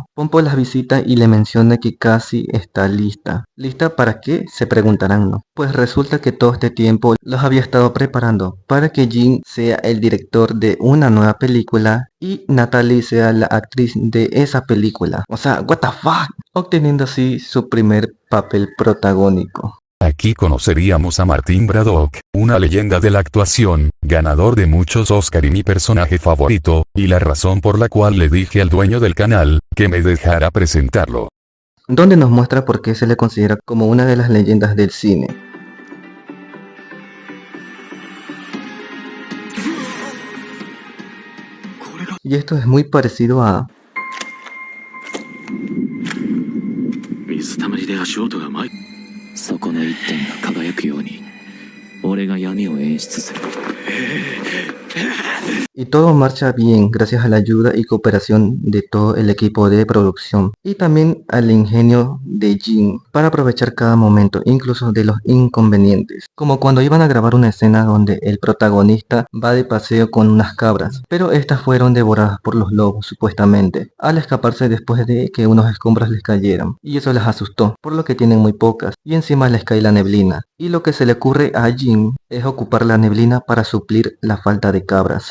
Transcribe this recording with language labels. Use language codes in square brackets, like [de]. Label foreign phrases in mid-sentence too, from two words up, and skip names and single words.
[es] Pompo las visita y le menciona que casi está lista. ¿Lista para qué? Se preguntarán, ¿no? Pues resulta que todo este tiempo los había estado preparando para que Jin sea el director de una nueva película y Natalie sea la actriz de esa película. O sea, [en] what the fuck, [es] obteniendo así su primer papel protagónico. Aquí conoceríamos a Martin Braddock, una leyenda de la actuación, ganador de muchos Oscar y mi personaje favorito, y la razón por la cual le dije al dueño del canal, que me dejara presentarlo. Donde nos muestra por qué se le considera como una de las leyendas del cine. Y esto es muy parecido a... [ja] 水たまりで足音が舞いそこの一点が輝くように俺が闇を演出する [es] Y todo marcha bien gracias a la ayuda y cooperación de todo el equipo de producción y también al ingenio de Jin para aprovechar cada momento, incluso de los inconvenientes, como cuando iban a grabar una escena donde el protagonista va de paseo con unas cabras, pero estas fueron devoradas por los lobos supuestamente, al escaparse después de que unos escombros les cayeran, y eso les asustó, por lo que tienen muy pocas, y encima les cae la neblina, y lo que se le ocurre a Jin es ocupar la neblina para suplir la falta de cabras.